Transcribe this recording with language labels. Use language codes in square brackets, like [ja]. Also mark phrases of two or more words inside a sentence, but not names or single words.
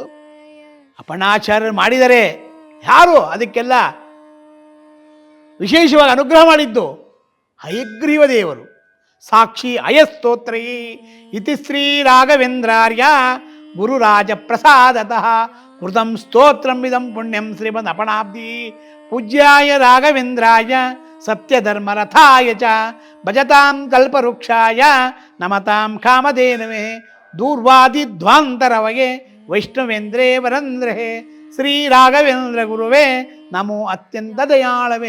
[kn] ಅಪಣಾಚಾರ್ಯರು ಮಾಡಿದರೆ ಯಾರು ಅದಕ್ಕೆಲ್ಲ ವಿಶೇಷವಾಗಿ ಅನುಗ್ರಹ ಮಾಡಿದ್ದು ಹಯಗ್ರೀವ ದೇವರು. [sa] ಸಾಕ್ಷಿ ಅಯಸ್ತೋತ್ರೈ ಇತಿ ಶ್ರೀ ರಾಘವೇಂದ್ರಾರ್ಯ ಗುರುರಾಜ ಪ್ರಸಾದತಃ ಕೃತಂ ಸ್ತೋತ್ರಂ ಇದಂ ಪುಣ್ಯಂ ಶ್ರೀಮದ್ ಅಪಣಾಬ್ಧಿ ಪೂಜ್ಯಾಯ ರಾಘವೇಂದ್ರಾಯ ಸತ್ಯಧರ್ಮರಥಾಯ ಚ ಭಜತಾಂ ಕಲ್ಪವೃಕ್ಷಾಯ ನಮತಾಂ ಕಾಮಧೇನವೇ ದೂರ್ವಾದಿಧ್ವಾಂತರವಗೆ ವೈಷ್ಣವೇಂದ್ರೇ ವರಂದ್ರೇ ಶ್ರೀ ರಾಘವೇಂದ್ರ ಗುರುವೇ ನಮೋ ಅತ್ಯಂತ ದಯಾಳವೇ.